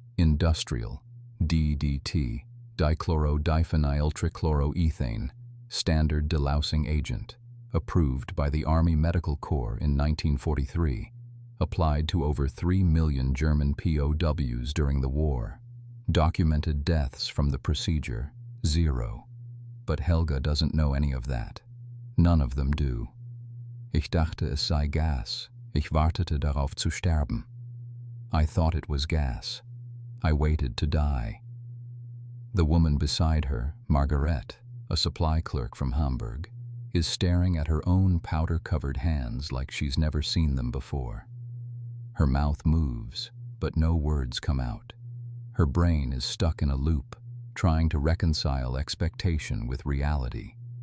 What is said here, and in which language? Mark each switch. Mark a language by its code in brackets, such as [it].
[en] Industrial, DDT, dichlorodiphenyltrichloroethane, standard delousing agent, approved by the Army Medical Corps in 1943, applied to over 3 million German POWs during the war. Documented deaths from the procedure, 0. But Helga doesn't know any of that. None of them do. [de] Ich dachte es sei Gas. Ich wartete darauf zu sterben. [en] I thought it was gas. I waited to die. The woman beside her, Margaret, a supply clerk from Hamburg, is staring at her own powder-covered hands like she's never seen them before. Her mouth moves, but no words come out. Her brain is stuck in a loop, trying to reconcile expectation with reality.